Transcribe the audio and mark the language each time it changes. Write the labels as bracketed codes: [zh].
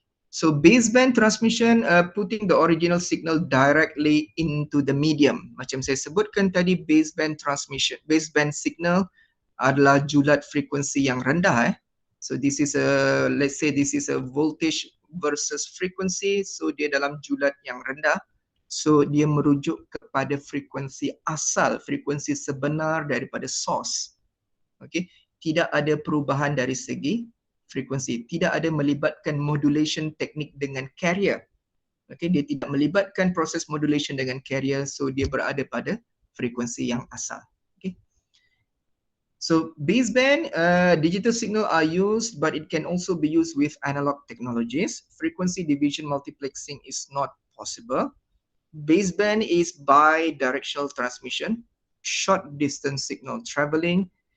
[en] So baseband transmission, putting the original signal directly into the medium. [ms] Macam saya sebutkan tadi, baseband transmission, baseband signal adalah julat frekuensi yang rendah. [en] So this is a, let's say this is a voltage versus frequency. [ms] So dia dalam julat yang rendah. So dia merujuk kepada frekuensi asal, frekuensi sebenar daripada source. Okay, tidak ada perubahan dari segi frekuensi, tidak ada melibatkan modulation teknik dengan carrier. Okay, dia tidak melibatkan proses modulation dengan carrier, so dia berada pada frekuensi yang asal. [en] Okay, so baseband digital signal are used, but it can also be used with analog technologies. Frequency division multiplexing is not possible. Baseband is bi-directional transmission, short distance signal traveling.